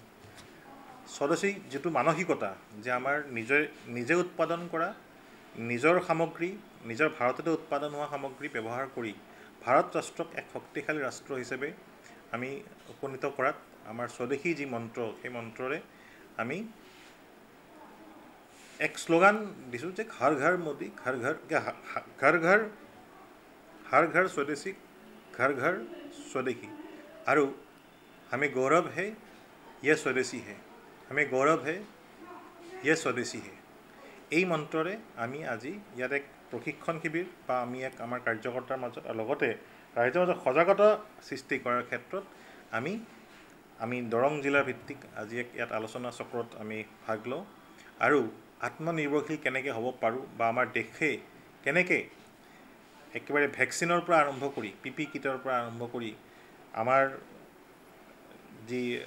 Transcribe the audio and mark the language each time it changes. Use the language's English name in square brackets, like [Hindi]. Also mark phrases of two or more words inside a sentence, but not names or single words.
[Assamese] স্বদেশী যিটো মানসিকতা যে আমাৰ নিজে উৎপাদন কৰা নিজৰ সামগ্ৰী নিজৰ ভাৰততে উৎপাদন হোৱা সামগ্ৰী ব্যৱহাৰ কৰি ভাৰত ৰাষ্ট্ৰক এক শক্তিশালী ৰাষ্ট্ৰ হিচাপে আমি উপনীত কৰাত আমাৰ স্বদেশী যি মন্ত্ৰ সেই মন্ত্ৰৰে আমি এক শ্লোগান দিছোঁ যে [Hindi] हर घर मोदी घर घर हर घर स्वदेशी घर घर स्वदेशी। और हमें गौरव है ये स्वदेशी है, हमें गौरव है ये स्वदेशी है। [Assamese] এই মন্ত্ৰৰে আমি আজি ইয়াত এক প্ৰশিক্ষণ শিবিৰ বা আমি এক আমাৰ কাৰ্যকৰ্তাৰ মাজত আৰু লগতে ৰাইজৰ মাজত সজাগতা সৃষ্টি কৰাৰ ক্ষেত্ৰত আমি দৰং জিলাৰ ভিত্তিক আজি এক ইয়াত আলোচনা চক্ৰত আমি ভাগ লওঁ আৰু আত্মনিৰ্ভৰশীল কেনেকৈ হ'ব পাৰোঁ বা আমাৰ দেশে কেনেকৈ একেবাৰে ভেকচিনৰ পৰা আৰম্ভ কৰি PP কিটৰ পৰা আৰম্ভ কৰি আমাৰ যি